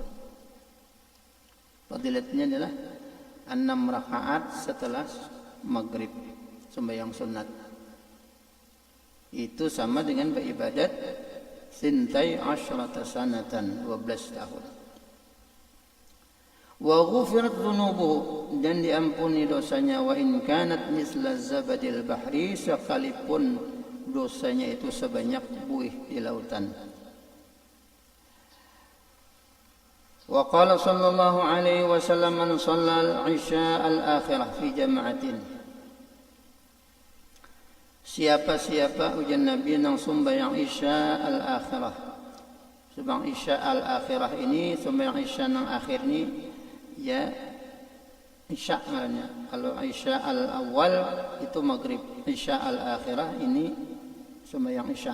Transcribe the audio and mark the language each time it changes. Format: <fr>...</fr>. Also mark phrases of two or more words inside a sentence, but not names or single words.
<id>Fadilatnya adalah 6 rakaat setelah maghrib sembahyang sunat. Itu sama dengan beribadat 12 sanatan, 12 tahun.</id> <ar>وغفرت ذنوبه,</ar> <id>dan diampuni dosanya,</id> <ar>وإن كانت مثل زبد البحر,</ar> <id>sekalipun dosanya itu sebanyak buih di lautan.</id> <ar>وقال صلى الله عليه وسلم من صلى العشاء الآخرة في جماعة.</ar> <bjn>Siapa-siapa ujian Nabi nang sembahyang isya al-akhirah. Sembahyang isya al-akhirah ini, sembahyang isya nang akhir ni ya isya namanya.</bjn> <id>Kalau isya al-awwal itu maghrib, isya al-akhirah ini sembahyang isya.</id>